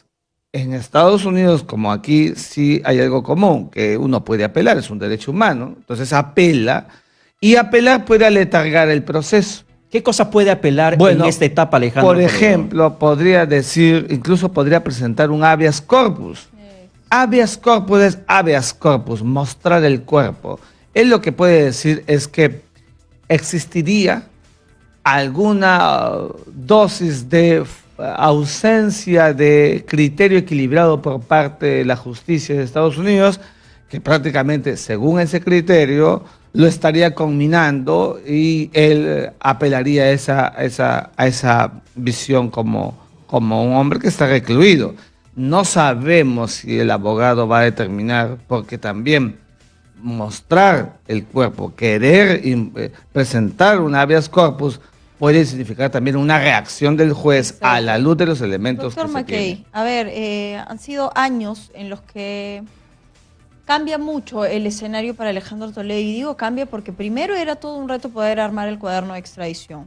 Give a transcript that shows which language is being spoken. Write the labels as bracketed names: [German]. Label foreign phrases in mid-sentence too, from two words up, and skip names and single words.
[Spanish] En Estados Unidos, como aquí, sí hay algo común, que uno puede apelar, es un derecho humano. Entonces apela, y apelar puede aletargar el proceso. ¿Qué cosa puede apelar en esta etapa, Alejandro Por ejemplo, podría decir, incluso podría presentar un [Latin] habeas corpus. Habeas corpus es habeas corpus, [Spanish] mostrar el cuerpo. Él lo que puede decir es que existiría alguna dosis de ausencia de criterio equilibrado por parte de la justicia de Estados Unidos, que prácticamente, según ese criterio, lo estaría conminando y él apelaría a esa visión como un hombre que está recluido. No sabemos si el abogado va a determinar, porque también mostrar el cuerpo, querer presentar un [Latin] habeas corpus, [Spanish] puede significar también una reacción del juez. Exacto. A la luz de los elementos Doctor que McKay, se tienen. A ver, han sido años en los que cambia mucho el escenario para Alejandro Toledo, y digo cambia porque primero era todo un reto poder armar el cuaderno de extradición.